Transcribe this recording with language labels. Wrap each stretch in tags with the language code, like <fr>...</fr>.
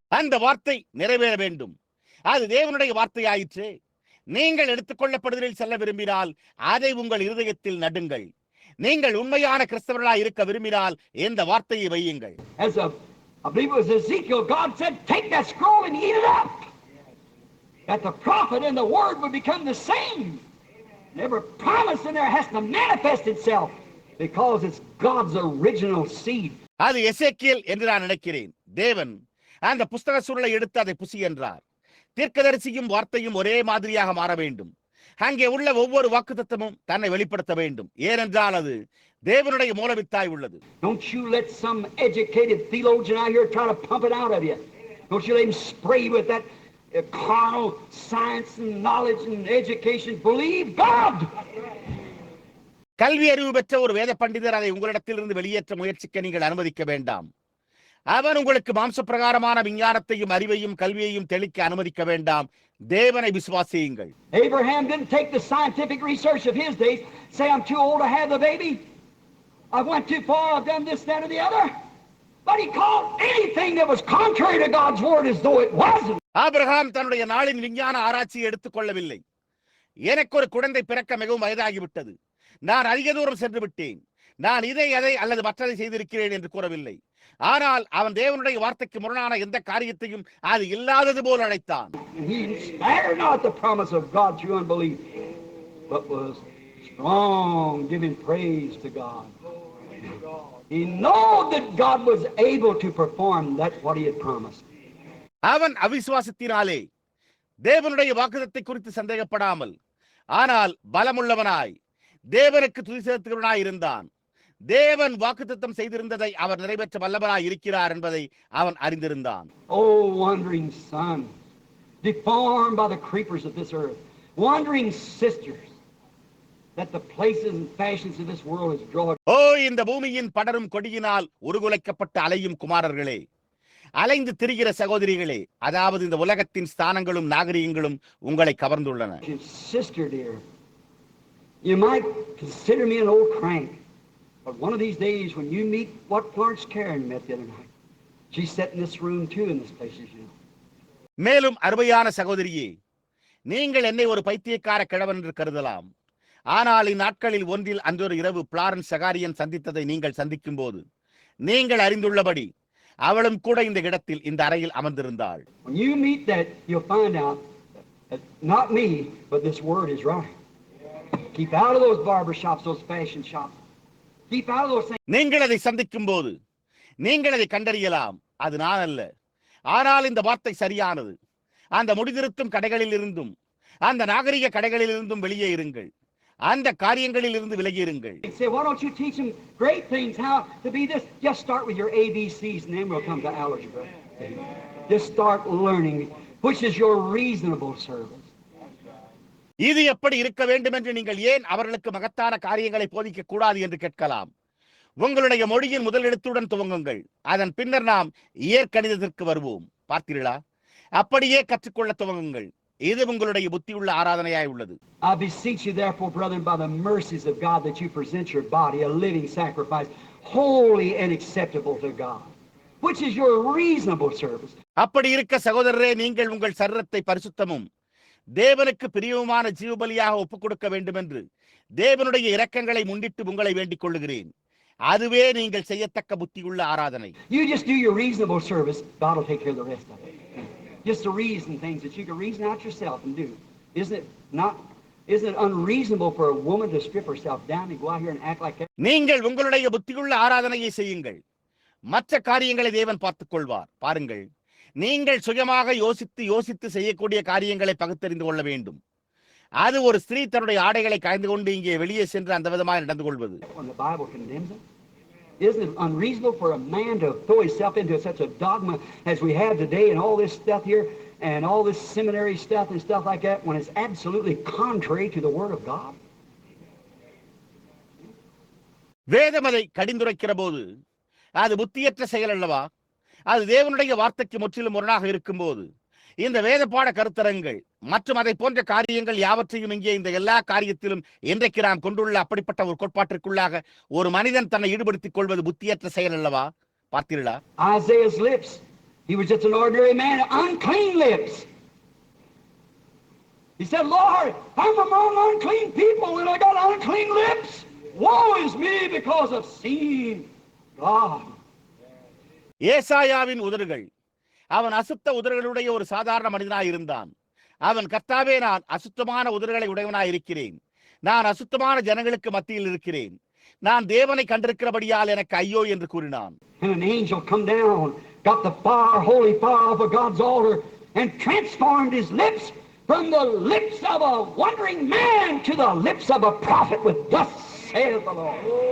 <ta>அந்த வார்த்தை நிறைவேற வேண்டும். அது தேவனுடைய வார்த்தையாயிற்று. நீங்கள் எடுத்துக்கொள்ளப்படுதலில் செல்ல விரும்பினால் அதை உங்கள் இருதயத்தில் நடுங்கள். நீங்கள் உண்மையான கிறிஸ்தவர்களாய் இருக்க விரும்பினால் இந்த வார்த்தையை வையுங்கள்.</ta> <en>As I believe it was Ezekiel, God said, take that scroll and eat it up. That the prophet and the word would become the same. And every promise in there has to manifest itself because it's God's original seed.</en> <ta>அது எசேக்கியேல் என்று நான் நினைக்கிறேன். தேவன் அந்த புஸ்தக சுருளை எடுத்து அதை புசி என்றார். தீர்க்கதரிசியும் வார்த்தையும் ஒரே மாதிரியாக மாற வேண்டும். அங்கே உள்ள ஒவ்வொரு வாக்குத்தத்தமும் தன்னை வெளிப்படுத்த வேண்டும். ஏனென்றால் அது தேவனுடைய மூலவித்தாய் உள்ளது.</ta> <en>Don't you let some educated theologian out here try to pump it out of you. Don't you let him spray with that carnal science and knowledge and education. Believe God.</en> <ta>கல்வி அறிவு பெற்ற ஒரு வேத பண்டிதர் அதை உங்களிடத்திலிருந்து வெளியேற்ற முயற்சிக்க நீங்கள் அனுமதிக்க வேண்டாம். அவன் உங்களுக்கு மாம்ச பிரகாரமான விஞ்ஞானத்தையும் அறிவையும் கல்வியையும் தெளிக்க அனுமதிக்க வேண்டாம். தேவனை விசுவாசியுங்கள்.</ta> <en>Abraham didn't take the scientific research of his days, say I'm too old to have the baby. I went too far, I've done this, that, or the other. But he called anything that was contrary to God's word as though it wasn't.</en> <ta>Abraham தன்னுடைய நாளின் விஞ்ஞான ஆராய்ச்சியை எடுத்துக் கொள்ளவில்லை. எனக்கு ஒரு குழந்தை பிறக்க மிகவும் வயதாகிவிட்டது, நான் அதிக தூரம் சென்று விட்டேன், நான் இதை அதை அல்லது மற்றதை செய்திருக்கிறேன் என்று கூறவில்லை. ஆனால் அவன் தேவனுடைய வார்த்தைக்கு முரணான எந்த காரியத்தையும் அது இல்லாதது போல் அழைத்தான்.</ta> <en>He spared not the promise of God through unbelief, but was strong, giving praise to God. He knew that God was able to perform that what he had promised.</en> <ta>அவன் அவிசுவாசத்தினாலே தேவனுடைய வாக்குத்தத்தை குறித்து சந்தேகப்படாமல், ஆனால் பலமுள்ளவனாய் தேவனுக்கு துதி செலுத்துகிறவனாய் இருந்தான். தேவன் வாக்குத்தத்தம் செய்திருந்ததை அவர் நிறைவேற்ற வல்லவராய் இருக்கிறார் என்பதை அவன் அறிந்திருந்தான்.</ta> <en>Oh, wandering son, deformed by the creepers of this earth, wandering sisters, that the places and fashions of this world is drawing.</en> <ta>ஓ, இந்த பூமியின் படரும் கொடியினால் உருகுலைக்கப்பட்ட அலையும் குமாரர்களே, அலைந்து திரிகிற சகோதரிகளே, அதாவது இந்த உலகத்தின் ஸ்தானங்களும் நாகரிகங்களும் உங்களை கவர்ந்துள்ளன.</ta> <en>Sister dear, you might consider me an old crank, but one of these days when you meet what Florence Karen met the other night, she sat in this room too in this place, you know.</en> <ta>மேலும் அருமையான சகோதரியே, நீங்கள் என்னை ஒரு பைத்தியக்கார கிழவன் என்று கருதலாம். ஆனால் இந்நாட்களில் ஒன்றில் அன்றொரு இரவு பிளாரன்ஸ் சகாரியன் சந்தித்ததை நீங்கள் சந்திக்கும் போது நீங்கள் அறிந்துள்ளபடி அவளும் கூட இந்த இடத்தில் இந்த அறையில் அமர்ந்திருந்தாள்.</ta> <en>When you meet that, you'll find out that not me, but this word is right. Keep out of those barber shops, those fashion shops. Keep out of those things.</en> <ta>நீங்கள் அதை சந்திக்கும் போது நீங்கள் அதை கண்டறியலாம், அது நான் அல்ல. ஆனால் இந்த வார்த்தை சரியானது. அந்த முடிதிருத்தும் கடைகளில் இருந்தும் அந்த நாகரிக கடைகளில் இருந்தும் வெளியே இருங்கள், அந்த காரியங்களில் இருந்து விலகி இருங்கள்.</ta> <en>Say, why don't you teach them great things, how to be this? Just start with your ABCs and then we'll come to algebra. Just start learning, which is your reasonable service.</en> <ta>இது எப்படி இருக்க வேண்டும் என்று நீங்கள் ஏன் அவர்களுக்கு மகத்தான காரியங்களை போதிக்க கூடாது என்று கேட்கலாம். உங்களுடைய மொழியின் முதல் எழுத்துடன் துவங்குங்கள், அதன் பின்னர் நாம் இயற்கணிதத்திற்கு வருவோம். பார்த்தீர்களா? அப்படியே கற்றுக்கொள்ள துவங்குங்கள். இது உங்களுடைய புத்தியுள்ள ஆராதனையாய் உள்ளது.</ta> <en>I beseech you therefore, brethren, by the mercies of God, that you present your body a living sacrifice, holy and acceptable to God, which is your reasonable service.</en> <ta>அப்படி இருக்க சகோதரரே, நீங்கள் உங்கள் சரீரத்தை பரிசுத்தமும் தேவனுக்கு பிரியமான ஜீவபலியாக ஒப்புக் கொடுக்க வேண்டும் என்று தேவனுடைய இரக்கங்களை முன்னிட்டு உங்களை வேண்டிக் கொள்ளுகிறேன். அதுவே நீங்கள் செய்யத்தக்க புத்தியுள்ள ஆராதனை.</ta> <en>You just do your reasonable service, God will take care of the rest of it. Just to reason things that you can reason out yourself and do. Isn't it unreasonable for a woman to strip herself down and go out here and act like that?</en> <ta>நீங்கள் உங்களுடைய புத்தியுள்ள ஆராதனையை செய்யுங்கள், மற்ற காரியங்களை தேவன் பார்த்துக் கொள்வார். பாருங்கள், நீங்கள் சுயமாக யோசித்து செய்யக்கூடிய காரியங்களை பகுத்தறிந்து கொள்ள வேண்டும். அது ஒரு ஸ்திரீ தன்னுடைய ஆடைகளை காய்ந்து கொண்டு இங்கே வெளியே சென்று அந்த விதமாக நடந்து கொள்வது.</ta> <en>When the Bible condemns it, isn't it unreasonable for a man to throw himself into such a dogma as we have today and all this stuff here and all this seminary stuff and stuff like that when it's absolutely contrary to the Word of God?</en> <ta>வேதம் அதை கடிந்துரைக்கிற போது அது புத்தியற்ற செயல் அல்லவா? அது தேவனுடைய வார்த்தைக்கு முற்றிலும் முரணாக இருக்கும்போது இந்த வேத பாட கருத்தரங்கள் மற்றும் அதை போன்ற காரியங்கள் யாவற்றையும் இங்கே இந்த எல்லா காரியத்திலும் இன்றைக்கு நாம் கொண்டுள்ள அப்படிப்பட்ட ஒரு கோட்பாட்டிற்குள்ளாக ஒரு மனிதன் தன்னை ஈடுபடுத்திக் கொள்வது புத்தியற்ற செயல் அல்லவா? பார்த்தீர்களா?</ta> <en>Isaiah's lips, he was just an ordinary man, unclean lips. He said, Lord, I'm among unclean people and I got unclean lips. Woe is me because of seeing God.</en> <ta>ஏசாயாவின் உதடுகள், அவன் அசுத்த உதடுகளுடைய ஒரு சாதாரண மனிதனாய் இருந்தான். அவன், கர்த்தாவே, நான் அசுத்தமான உதடுகளை உடையவனாய் இருக்கிறேன், நான் அசுத்தமான ஜனங்களுக்கு மத்தியில் இருக்கிறேன், நான் தேவனை கண்டிருக்கிறபடியால் எனக்கு ஐயோ என்று கூறினான்.</ta> <en>And an angel come down, got the fire, holy fire off of God's altar and transformed his lips from the lips of a wandering man to the lips of a prophet with thus saith the Lord.</en>